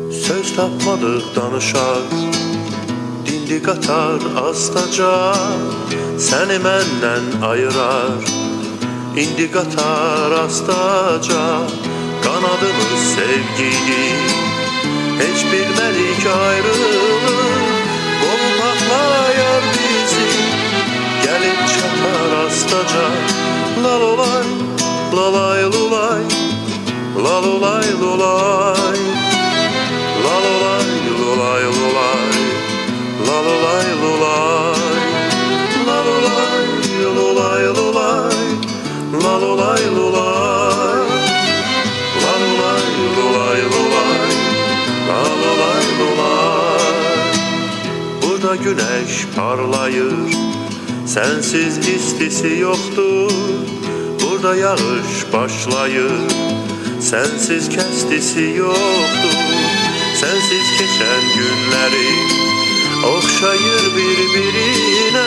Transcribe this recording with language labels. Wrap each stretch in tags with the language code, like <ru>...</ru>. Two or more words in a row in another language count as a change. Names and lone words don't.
<az>Söz tapmadıq danışar, dindi qatar astaca, səni məndən ayırar. İndi qatar astaca, qanadımız sevgidir. Heç bilmədik ayrılıq, qolub atlayar bizi. Gəlib çatar astaca, lalolay, lalay lulay, lalolay lulay, lalolay lulay lulay, lalolay lulay, lalolay lulay lulay, lalolay lulay, lalolay lulay lulay, lalolay lulay.</az> <tr>Burada güneş parlayır, sensiz istisi yoktur. Burada yağış başlayır, sensiz kestisi yoktur. Sensiz geçen günleri okşayır birbirine.</tr>